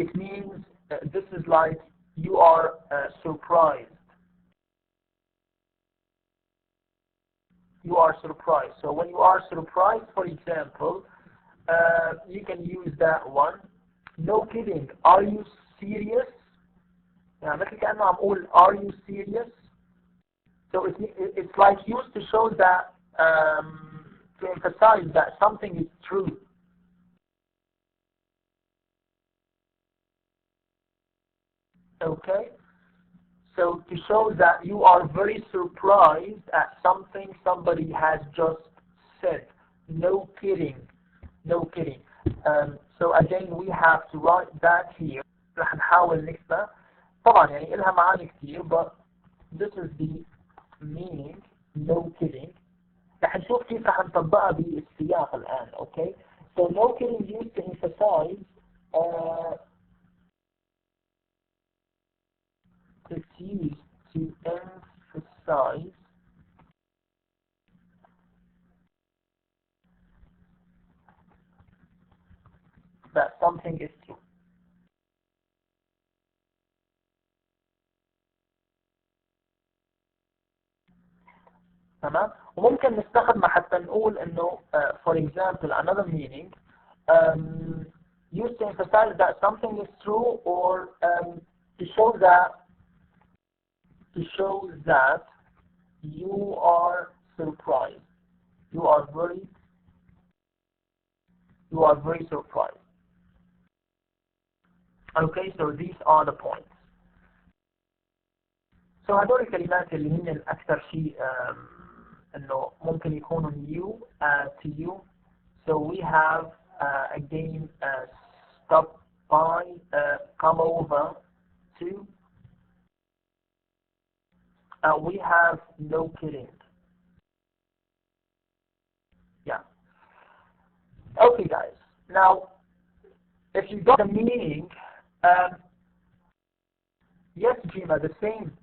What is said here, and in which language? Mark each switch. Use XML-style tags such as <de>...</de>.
<en>It means this is like you are surprised. You are surprised. So when you are surprised, for example, you can use that one. No kidding. Are you serious?</en> <ar>يعني مثل كأنه عم أقول</ar> <en>are you serious? So it's like used to show that to emphasize that something is true. Okay? So to show that you are very surprised at something somebody has just said. No kidding. No kidding. So again we have to write that here.</en> <ar>رح نحاول نكتبها. طبعا يعني إلها معاني كتير,</ar> <en>but this is the meaning. No kidding.</en> <ar>رح نشوف كيف رح نطبقها بالسياق الآن.</ar> <en>Okay? So no kidding used to emphasize it's used to emphasize that something is true.</en> <ar>تمام؟ وممكن نستخدمها حتى نقول إنه</ar> <en>for example another meaning used to emphasize that something is true, or to show that you are surprised. You are very surprised. Okay, so these are the points.</en> <ar>So هدول الكلمات اللي هن الأكثر شيء إنه ممكن يكونوا</ar> <en>new to you. So we have again stop by, come over to. We have no kidding. Yeah. Okay, guys. Now, if you got the meaning, yes, Jima, the same.</en>